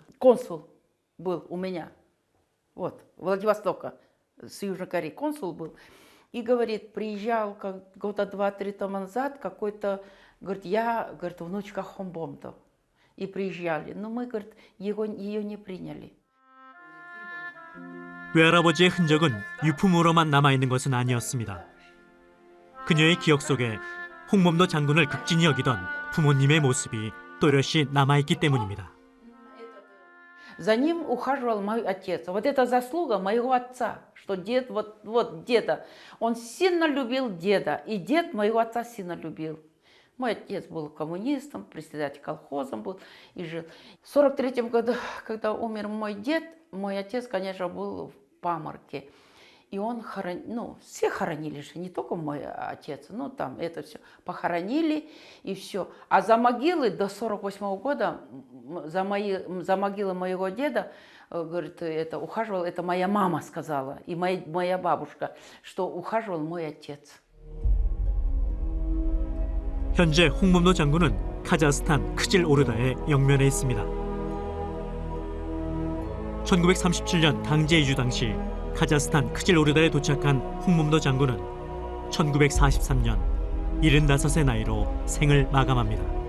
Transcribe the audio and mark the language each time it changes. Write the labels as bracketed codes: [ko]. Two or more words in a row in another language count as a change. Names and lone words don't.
[ru] Консул был у меня, Владивостока, с Южной Кореи консул был. И, говорит, приезжал года 2-3 тому назад какой-то, говорит, внучка Хомбомдов. И приезжали. Но мы, говорит, ее не приняли. [ko] 외할아버지의 흔적은 유품으로만 남아있는 것은 아니었습니다. 그녀의 기억 속에 홍범도 장군을 극진히 여기던 부모님의 모습이 또렷이 남아있기 때문입니다. [ru] За ним ухаживал мой отец. Вот это заслуга моего отца, что дед, деда, он сильно любил деда, и дед моего отца сильно любил. Мой отец был коммунистом, председатель колхозом был и жил. В 1943 году, когда умер мой дед, мой отец, конечно, был в Паморке. И он все хоронили же, не только мой отец, там это все похоронили и все. А за могилы до 1948 года, за могилы моего деда, говорит, ухаживал, это моя мама сказала, и моя бабушка, что ухаживал мой отец. [ko] 현재 홍범도 장군은 카자흐스탄 크질오르다에 영면해 있습니다. 1937년 강제 이주 당시 카자흐스탄 크질오르다에 도착한 홍범도 장군은 1943년 75세 나이로 생을 마감합니다.